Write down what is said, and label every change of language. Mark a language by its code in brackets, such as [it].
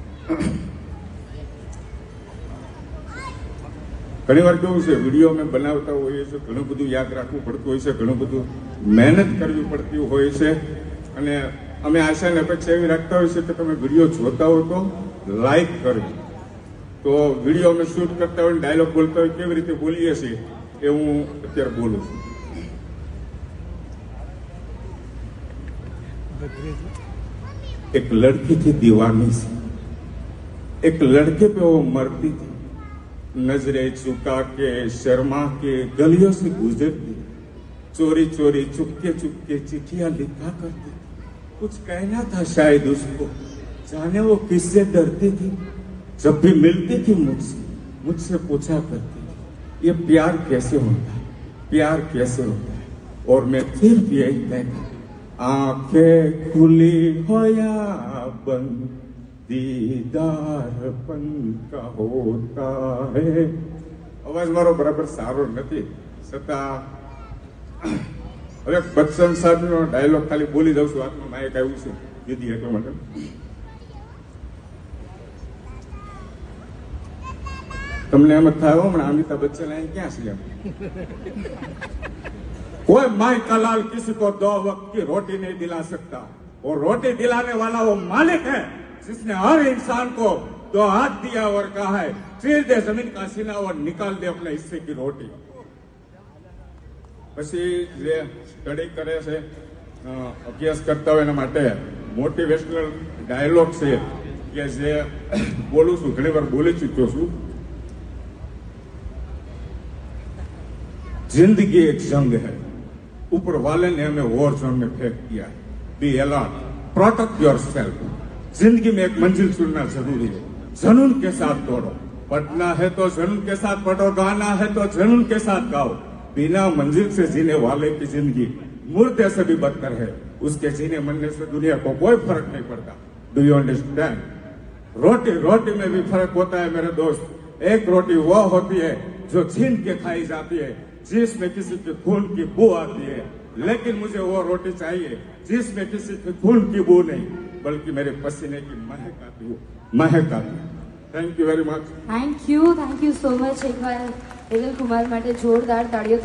[gu] ઘણી વાર કેવું છે, વિડીયો અમે બનાવતા હોઈએ છીએ, ઘણું બધું યાદ રાખવું પડતું હોય છે, ઘણું બધું મહેનત કરવી પડતી હોય છે. અને અમે આશા અને અપેક્ષા એવી રાખતા હોય છે કે તમે વિડીયો જોતા હો તો લાઈક કરજો. તો વિડીયો અમે શૂટ કરતા હોય, ડાયલોગ બોલતા હોય, કેવી રીતે બોલીએ છીએ એ હું અત્યારે બોલું છું. [hi] एक लड़की थी दीवानी सी, एक लड़के पे वो मरती थी, नजरें चुका के शर्मा के गलियों से गुजरती, चोरी चोरी चुपके चुपके चिट्ठियां लिखा करती. कुछ कहना था शायद उसको, जाने वो किससे डरती थी. जब भी मिलती थी मुझसे पूछा करती थी ये प्यार कैसे होता है, प्यार कैसे होता है. और मैं फिर भी यही कहता, आंखें खुली हो या बंद, दीदारपन का होता है. [gu] અવાજ મારો બરાબર સારો નથી, છતાં હવે બચ્ચન સાહેબનો ડાયલોગ ખાલી બોલી દઉં છું. હાથમાં માઇક આવ્યું છે દીદી એટલા માટે. તમને એમ જ થાય હમણાં અમિતાભ બચ્ચન અહીં ક્યાં છે એમ. [hi] कोई माई का लाल किसी को 2 वक्त की रोटी नहीं दिला सकता, और रोटी दिलाने वाला वो मालिक है जिसने हर इंसान को 2 हाथ दिया और कहा है चीर दे जमीन का सीना और निकाल दे अपने हिस्से की रोटी. [gu] પછી જે સ્ટડી કરે છે, અભ્યાસ કરતા હોય એના માટે મોટિવેશનલ ડાયલોગ છે કે જે બોલું છું, ઘણી વાર બોલી ચૂક્યો છું. [hi] जिंदगी एक जंग है, ऊपर वाले ने हमें वॉर जोन में फेंक दिया है। [en] Be alert, protect yourself. [hi] जिंदगी में एक मंजिल चुनना जरूरी है, जुनून के साथ दौड़ो। पढ़ना है तो जुनून के साथ पढ़ो, गाना है तो जुनून के साथ गाओ। बिना मंजिल से जीने वाले की जिंदगी मुर्दे से भी बदतर है। उसके जीने मरने से दुनिया को कोई फर्क नहीं पड़ता। [en] Do you understand? [hi] रोटी रोटी में भी फर्क होता है मेरे दोस्त। एक रोटी वो होती है जो छीन के खाई जाती है, जिसमें किसी के खून की बू आती है, लेकिन मुझे वो रोटी चाहिए जिसमें किसी के खून की बू नहीं, बल्कि मेरे पसीने की महक आती हो, महक आती है। [en] Thank you very much. Thank you so much. [gu] એકવાર હેતલ કુમાર માટે જોરદાર તાળીઓ થઈ